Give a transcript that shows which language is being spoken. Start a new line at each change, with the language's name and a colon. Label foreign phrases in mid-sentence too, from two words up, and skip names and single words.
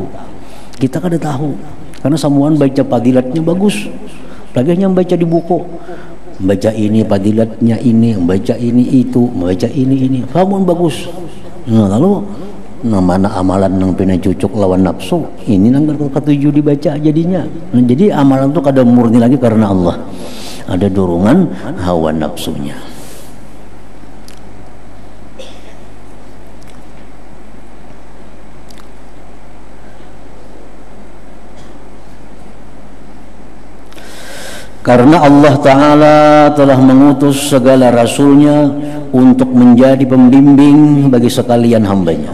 Banjar: Kita kada tahu, karena samuan baca padilatnya bagus, lagi hanya baca di buku, baca ini padilatnya ini, baca ini itu, baca ini, samuan bagus. Nah, lalu mana amalan nang pina cucuk lawan nafsu ini nang ketujuh dibaca jadinya. Nah, jadi amalan itu kada murni lagi karena Allah,
Indonesian: ada dorongan hawa nafsunya. Karena Allah Ta'ala telah mengutus segala rasulnya untuk menjadi pembimbing bagi sekalian hambanya.